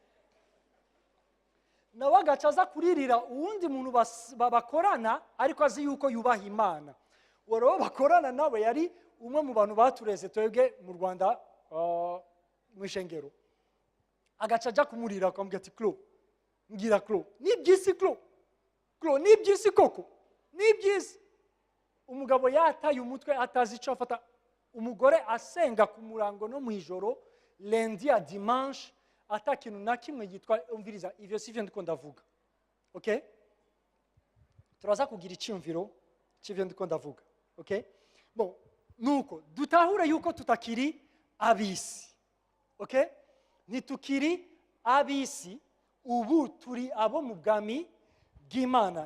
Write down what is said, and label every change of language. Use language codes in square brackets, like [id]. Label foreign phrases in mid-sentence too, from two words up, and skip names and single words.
[rn] Nawe agaca aza kuririra uwundi muntu bakorana ariko azi yuko yubaha Imana. Uwo rero bakorana nawe yari umwe mu bantu batureze twebwe mu Rwanda mu ishengero. Agaca aja kumurira akamubwira ati Clo, ngira Clo, ni iby'isi Clo, Clo ni iby'isi koko, ni iby'isi. Umugabo yataye umutwe atazi icyo afata. Umugore asenga ku murango no mwijoro, [fr] lundi à dimanche, [rn] ata kintu na kimwe yitwa umviriza. Ivyo sivyo ndiko ndavuga, okay? Turaza kugira icyumviro cy'ivyo ndiko ndavuga, okay? Bon, nuko dutahure yuko tutakiri ab'isi, okay? Nitukiri ab'isi, ubu turi abo mu bwami bw'Imana.